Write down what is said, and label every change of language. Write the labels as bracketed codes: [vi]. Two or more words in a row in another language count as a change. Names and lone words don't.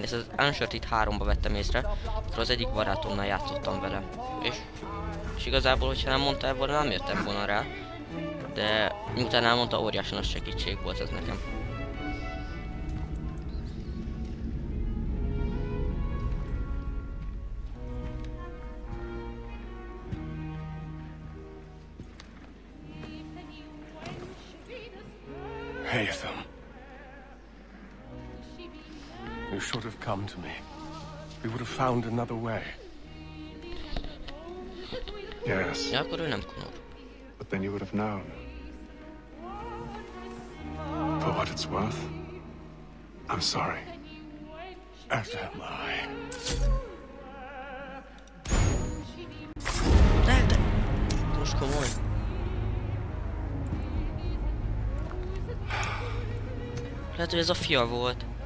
[hu] Ezt az Uncharted 3-ba vettem észre, akkor az egyik barátomnál játszottam vele. És igazából, hogyha nem mondtál volna, nem jöttem volna rá. De miután elmondta, óriási nagy segítség volt ez nekem. [en] Hey, Ethan. You should have come to me. We would have found another way. Yes. [hu] Ja, akkor ő nem kunor. [en] But then you would have known. For what it's worth, I'm sorry. As am I. [hu] De most komoly. Lehet, hogy ez a fia volt.